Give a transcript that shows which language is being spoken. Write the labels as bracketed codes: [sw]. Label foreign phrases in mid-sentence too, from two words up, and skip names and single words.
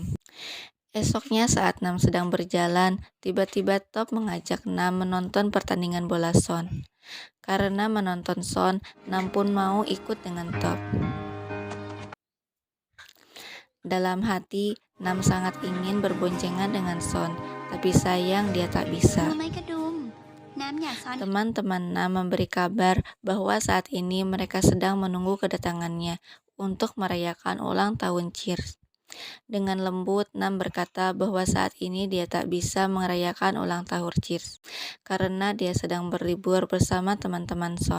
[id] Esoknya saat Nam sedang berjalan, tiba-tiba Top mengajak Nam menonton pertandingan bola Son. Karena menonton Son, Nam pun mau ikut dengan Top. Dalam hati, Nam sangat ingin berboncengan dengan Son, tapi sayang dia tak bisa. [th] รู้ไหมกระดุม น้ำอยากซ้อน [id] Teman-teman Nam memberi kabar bahwa saat ini mereka sedang menunggu kedatangannya untuk merayakan ulang tahun Cheers. Dengan lembut, Nam berkata bahwa saat ini dia tak bisa merayakan ulang tahun Cheers karena dia sedang berlibur bersama teman-teman Son.